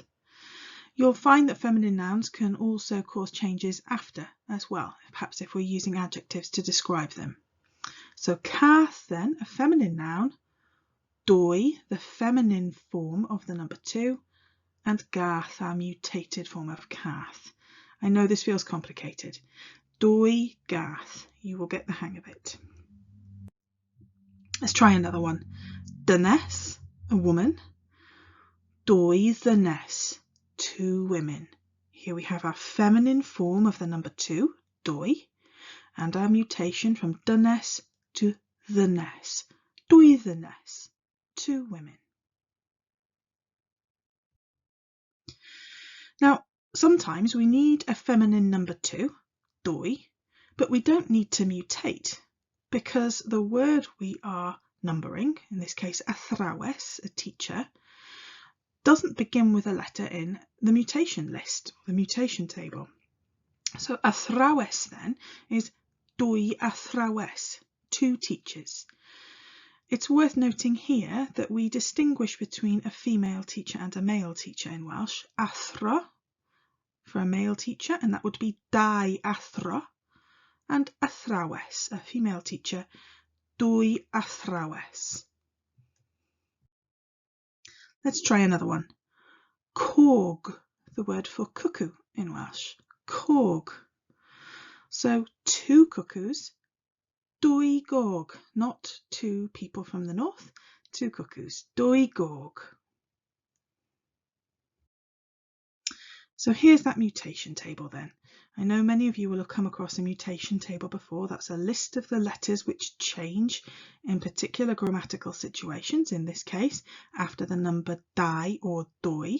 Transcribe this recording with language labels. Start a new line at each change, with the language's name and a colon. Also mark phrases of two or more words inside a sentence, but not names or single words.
English: You'll find that feminine nouns can also cause changes after as well, perhaps if we're using adjectives to describe them. So cath then, a feminine noun, dwy, the feminine form of the number 2, and gath, our mutated form of cath. I know this feels complicated.
Welsh: Dwy gath,
English: you will get the hang of it. Let's try another one. Dynes, a woman.
Welsh: Dwy ddynes,
English: 2 women. Here we have our feminine form of the number 2, dwy, and our mutation from dynes to ddynes.
Welsh: Dwy ddynes,
English: 2 women. Now, sometimes we need a feminine number 2, dwy, but we don't need to mutate because the word we are numbering, in this case athrawes, a teacher, doesn't begin with a letter in the mutation list, the mutation table. So athrawes then is
Welsh: dwy athrawes,
English: 2 teachers. It's worth noting here that we distinguish between a female teacher and a male teacher in Welsh. Athro for a male teacher, and that would be
Welsh: dau athro,
English: and athrawes, a female teacher,
Welsh: dwy athrawes.
English: Let's try another one. Cog, the word for cuckoo in Welsh. Cog. So 2 cuckoos,
Welsh: dwy gog,
English: not 2 people from the north, 2 cuckoos,
Welsh: dwy gog.
English: So here's that mutation table then. I know many of you will have come across a mutation table before. That's a list of the letters which change in particular grammatical situations, in this case after the number dau or dwy.